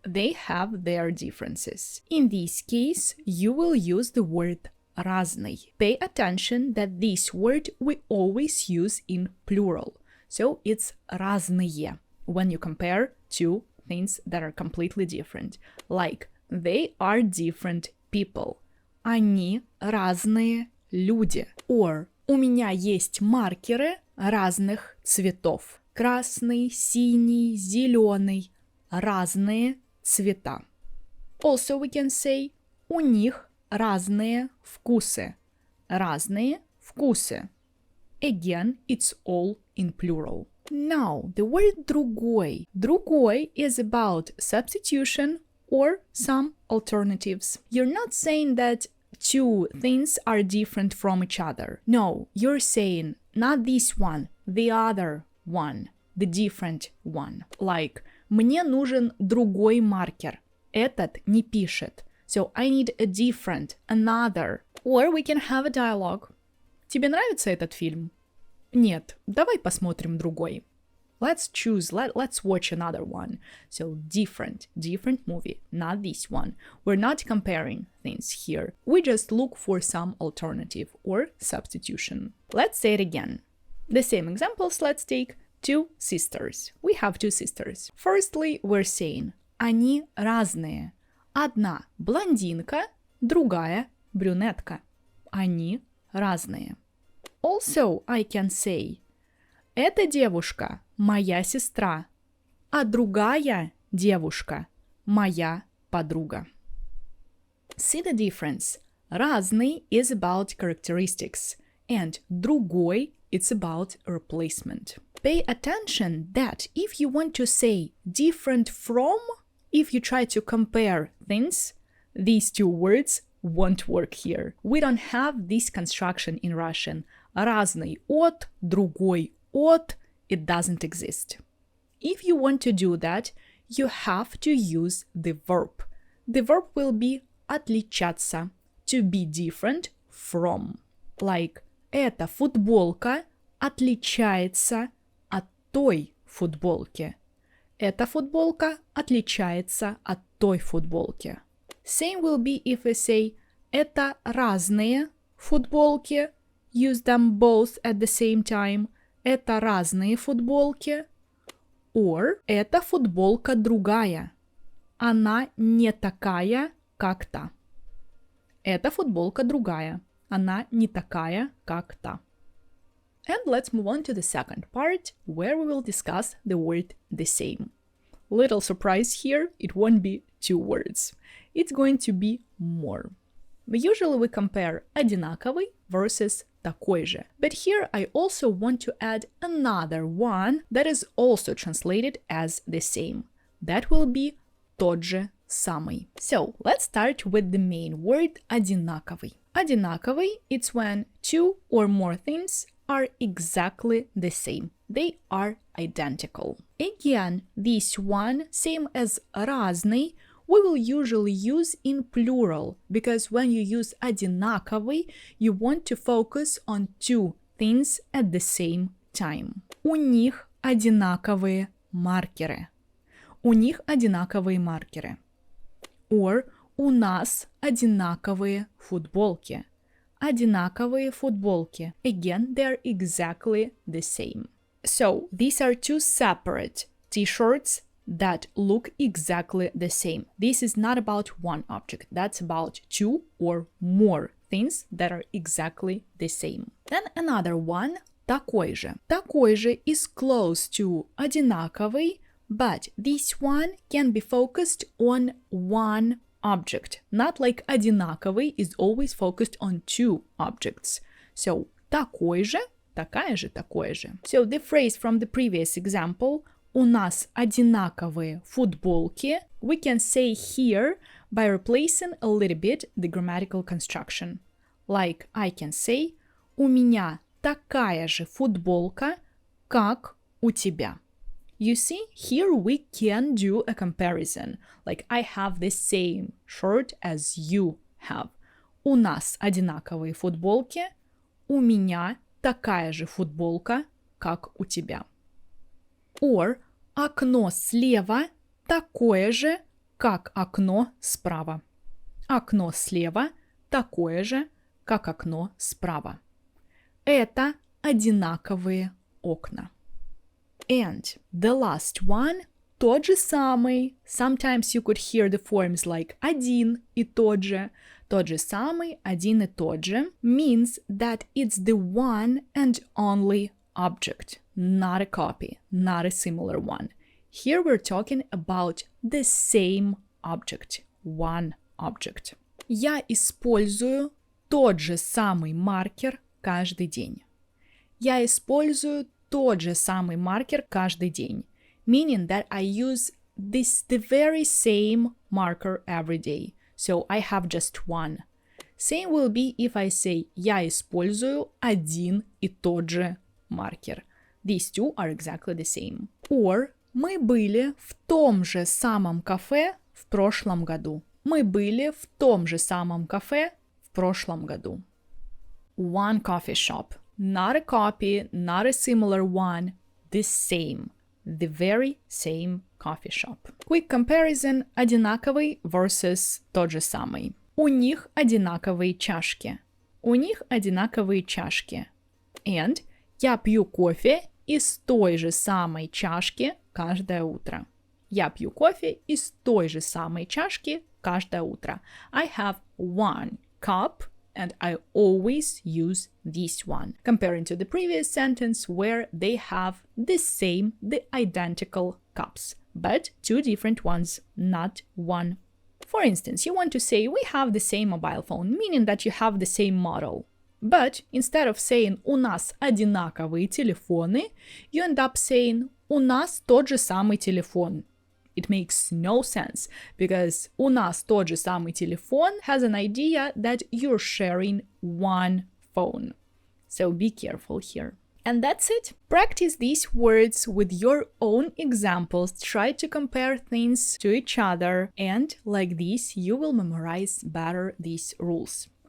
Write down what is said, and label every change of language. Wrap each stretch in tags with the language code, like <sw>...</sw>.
<en>They have their differences. In this case, you will use the word разный. Pay attention that this word we always use in plural. So it's разные when you compare two things that are completely different. Like, they are different people.</en> <ru>Они разные люди. Or у меня есть маркеры разных цветов. Красный, синий, зеленый. Разные цвета.</ru> <en>Also we can say</en> <ru>у них разные вкусы. Разные вкусы.</ru> <en>Again, it's all in plural. Now, the word другой. Другой is about substitution or some alternatives. You're not saying that two things are different from each other. No, you're saying not this one, the other one, the different one.</en> <ru>Like, мне нужен другой маркер. Этот не пишет.</ru> <en>So I need a different, another. Or we can have a dialogue.</en> <ru>Тебе нравится этот фильм? Нет, давай посмотрим другой.</ru> <en>Let's watch another one. So different movie, not this one. We're not comparing things here. We just look for some alternative or substitution. Let's say it again. The same examples, let's take two sisters. We have two sisters. Firstly, we're saying</en> <ru>они разные. Одна блондинка, другая брюнетка. Они разные.</ru> <en>Also, I can say</en> <ru>эта девушка моя сестра, а другая девушка моя подруга.</ru> <en>See the difference? Разный is about characteristics, and другой it's about replacement. Pay attention that if you want to say different from, if you try to compare things, these two words won't work here. We don't have this construction in Russian.</en> <ru>Разный от, другой от,</ru> <en>it doesn't exist. If you want to do that, you have to use the verb. The verb will be отличаться, to be different from.</en> <ru>Like, эта футболка отличается от той футболки. Эта футболка отличается от той футболки.</ru> <en>Same will be if we say</en> <ru>это разные футболки.</ru> <en>Use them both at the same time.</en> <ru>Это разные футболки. Or эта футболка другая. Она не такая, как та. Эта футболка другая. Она не такая, как та.</ru> <en>And let's move on to the second part, where we will discuss the word the same. Little surprise here, it won't be two words. It's going to be more. Usually we compare одинаковый versus такой же. But here I also want to add another one that is also translated as the same. That will be тот же самый. So let's start with the main word одинаковый. Одинаковый, it's when two or more things are exactly the same. They are identical. Again, this one, same as разный, we will usually use in plural because when you use одинаковый, you want to focus on two things at the same time.</en> <ru>У них одинаковые маркеры. У них одинаковые маркеры. Or у нас одинаковые футболки. Одинаковые футболки.</ru> <en>Again, they're exactly the same. So, these are two separate t-shirts that look exactly the same. This is not about one object. That's about two or more things that are exactly the same. Then another one, такой же. Такой же is close to одинаковый, but this one can be focused on one object. Not like одинаковый is always focused on two objects.</en> <ru>So, такой же, такая же, такой же.</ru> <en>So, the phrase from the previous example,</en> <ru>у нас одинаковые футболки,</ru> <en>we can say here by replacing a little bit the grammatical construction. Like I can say,</en> <ru>у меня такая же футболка, как у тебя.</ru> <en>You see, here we can do a comparison. Like I have the same shirt as you have.</en> <ru>У нас одинаковые футболки, у меня такая же футболка, как у тебя. Or окно слева такое же, как окно справа. Окно слева такое же, как окно справа. Это одинаковые окна.</ru> <en>And the last one, тот же самый. Sometimes you could hear the forms like</en> <ru>один и тот же самый, один и тот же,</ru> <en>means that it's the one and only object, not a copy, not a similar one. Here we're talking about the same object, one object.</en> <ru>Я использую тот же самый маркер каждый день. Я использую тот же самый маркер каждый день,</ru> <en>meaning that I use the very same marker every day. So I have just one. Same will be if I say</en> <ru>я использую один и тот же маркер.</ru> <en>These two are exactly the same.</en> <ru>Or мы были в том же самом кафе в прошлом году. Мы были в том же самом кафе в прошлом году.</ru> <en>One coffee shop. Not a copy, not a similar one, the same. The very same coffee shop. Quick comparison одинаковый versus тот же самый.</en> <ru>У них одинаковые чашки. У них одинаковые чашки. And я пью кофе из той же самой чашки каждое утро. Я пью кофе из той же самой чашки каждое утро.</ru> <en>I have one cup and I always use this one. Comparing to the previous sentence where they have the same, the identical cups, but two different ones, not one. For instance, you want to say we have the same mobile phone, meaning that you have the same model. But instead of saying</en> <ru>у нас одинаковые телефоны,</ru> <en>you end up saying</en> <ru>у нас тот же самый телефон.</ru> <en>It makes no sense because</en> <ru>у нас тот же самый телефон</ru> <en>has an idea that you're sharing one phone. So be careful here. And that's it. Practice these words with your own examples. Try to compare things to each other. And like this, you will memorize better these rules.</en>